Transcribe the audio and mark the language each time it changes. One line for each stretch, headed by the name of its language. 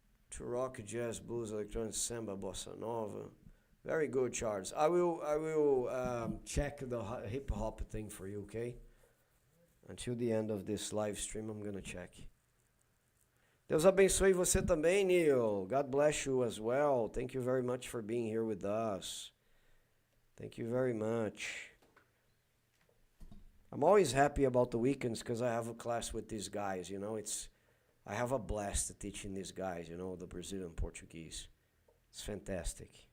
English: To rock, jazz, blues, electronic, samba, bossa nova. Very good, Charles. I will check the hip hop thing for you, okay? Until the end of this live stream, I'm gonna check.
Portuguese: Deus abençoe você também, Neil.
English: God bless you as well. Thank you very much for being here with us. Thank you very much. I'm always happy about the weekends because I have a class with these guys, you know. I have a blast teaching these guys, you know, the Brazilian Portuguese. It's fantastic.